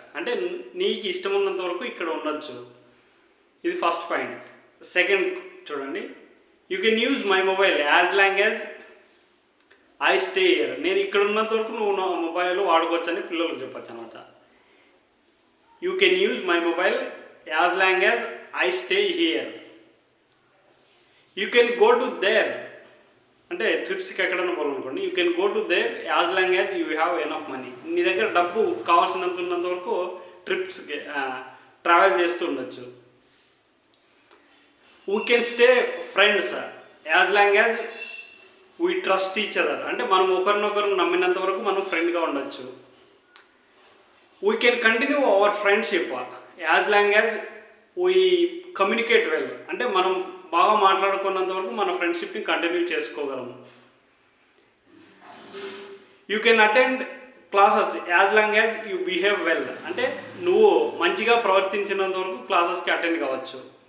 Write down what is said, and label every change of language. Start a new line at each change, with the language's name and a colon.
Telugu: అంటే నీకు ఇష్టం ఉన్నంత వరకు ఇక్కడ ఉండొచ్చు. ఇది ఫస్ట్ పాయింట్.
English: second
Telugu: చూడండి,
English: You can use my mobile as long as I stay here.
Telugu: నేను ఇక్కడ ఉన్నంత వరకు నువ్వు నా మొబైల్ వాడుకోవచ్చు అని పిల్లలకు చెప్పచ్చు అనమాట.
English: You can use my mobile as long as I stay here. You can go to there.
Telugu: అంటే ట్రిప్స్కి ఎక్కడన్నా పోవాలనుకోండి,
English: You can go to there as long as you have enough money.
Telugu: నీ దగ్గర డబ్బు కావాల్సినంత ఉన్నంత వరకు ట్రిప్స్కి ట్రావెల్ చేస్తూ ఉండొచ్చు.
English: We can stay friends as long as we trust each other.
Telugu: అంటే మనం ఒకరినొకరు నమ్మినంత వరకు మనం ఫ్రెండ్గా ఉండొచ్చు.
English: We can continue our friendship as long as we communicate well.
Telugu: అంటే మనం బాగా మాట్లాడుకున్నంత వరకు మన ఫ్రెండ్షిప్ని continue చేసుకోగలము.
English: You can attend classes as long as you behave well.
Telugu: అంటే నువ్వు మంచిగా ప్రవర్తించినంత వరకు క్లాసెస్కి అటెండ్ కావచ్చు.